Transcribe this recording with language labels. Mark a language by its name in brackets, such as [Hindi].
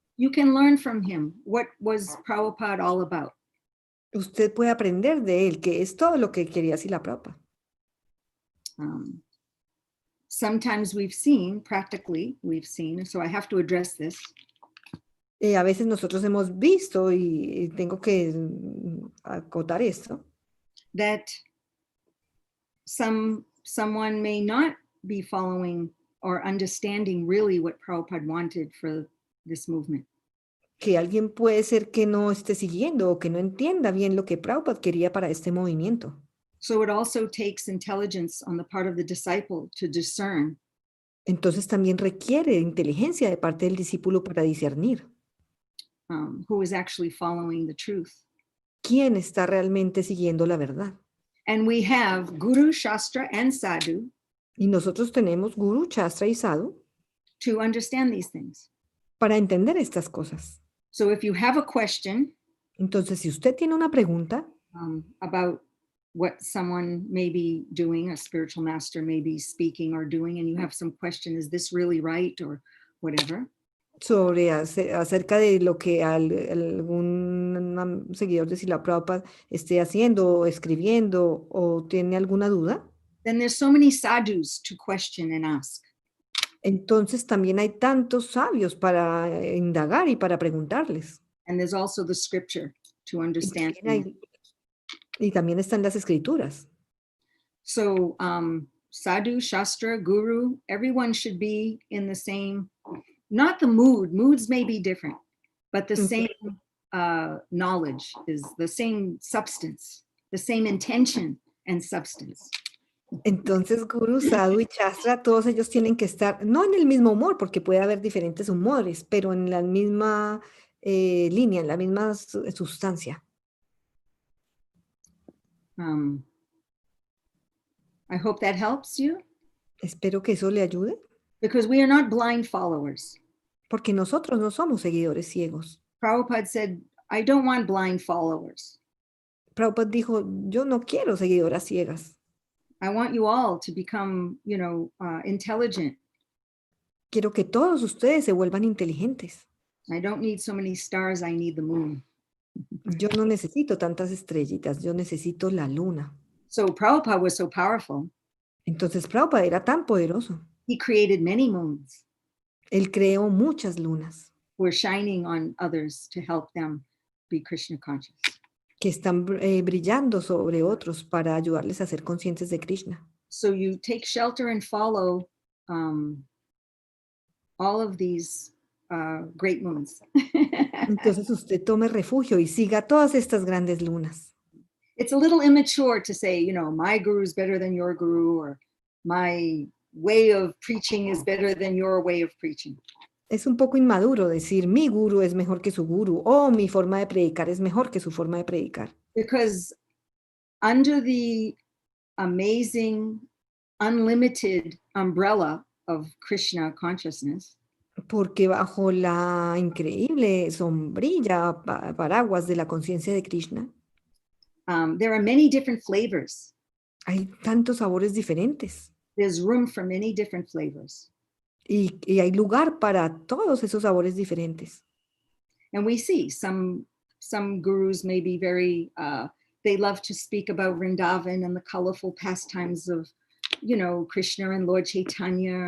[English] you can learn from him what was Prabhupada all about. [Spanish] usted puede aprender de él, que es todo lo que quería Srila Prabhupada. [English] Sometimes we've seen, so I have to address this, [Spanish] A veces nosotros hemos visto, y tengo que acotar esto, [English] that someone may not be following or understanding really what Prabhupada wanted for this movement. [Spanish] que alguien puede ser que no esté siguiendo o que no entienda bien lo que Prabhupada quería para este movimiento. [English] So it also takes intelligence on the part of the disciple to discern [Spanish] Entonces también requiere inteligencia de parte del discípulo para discernir [English] who is actually following the truth. [Spanish] quién está realmente siguiendo la verdad. [English] And we have Guru, Shastra, and Sadhu [Spanish] Y nosotros tenemos Guru, Shastra y Sadhu [English] to understand these things. [Spanish] para entender estas cosas. [English] So if you have a question [Spanish] Entonces, si usted tiene una pregunta [English] about what someone may be doing, a spiritual master may be speaking or doing, and you have some question, is this really right or whatever? [Spanish] sobre acerca de lo que algún seguidor de Srila Prabhupada esté haciendo o escribiendo o tiene alguna duda, [English] Then there's so many sadhus to question and ask. [Spanish] entonces también hay tantos sabios para indagar y para preguntarles. [English] And there's also the scripture to [Spanish] Y [English] understand. [Spanish] también están las escrituras. [English] So sadhu, shastra, guru, everyone should be in the same, not the moods may be different, but the same knowledge is the same substance, the same intention and substance. [Spanish] Entonces, Guru, Sadhu y Shastra, todos ellos tienen que estar, no en el mismo humor, porque puede haber diferentes humores, pero en la misma línea, en la misma sustancia. [English] I hope that helps you. [Spanish] Espero que eso le ayude, [English] Because we are not blind followers. [Spanish] porque nosotros no somos seguidores ciegos. [English] Prabhupada said, I don't want blind followers. [Spanish] Prabhupada dijo, yo no quiero seguidoras ciegas. [English] I want you all to become, intelligent. [Spanish] Quiero que todos ustedes se vuelvan inteligentes. [English] I don't need so many stars, I need the moon. [Spanish] Yo no necesito tantas estrellitas, yo necesito la luna. [English] So Prabhupada was so powerful. [Spanish] Entonces Prabhupada era tan poderoso. [English] He created many moons. [Spanish] Él creó muchas lunas [English] who are shining on others to help them be Krishna conscious. [Spanish] que están brillando sobre otros para ayudarles a ser conscientes de Krishna. [English] So you take shelter and follow all of these great moons. [Spanish] Entonces usted tome refugio y siga todas estas grandes lunas. [English] It's a little immature to say, my guru is better than your guru, or my way of preaching is better than your way of preaching. [Spanish] Es un poco inmaduro decir mi guru es mejor que su guru o mi forma de predicar es mejor que su forma de predicar. [English] Because under the amazing, unlimited umbrella of Krishna consciousness, [Spanish] Porque bajo la increíble sombrilla, paraguas de la conciencia de Krishna, [English] there are many different flavors. [Spanish] hay tantos sabores diferentes. [English] There's room for many different flavors. [Spanish] Y hay lugar para todos esos sabores diferentes. [English] And we see some gurus may be very, they love to speak about Vrindavan and the colorful pastimes of, Krishna and Lord Chaitanya.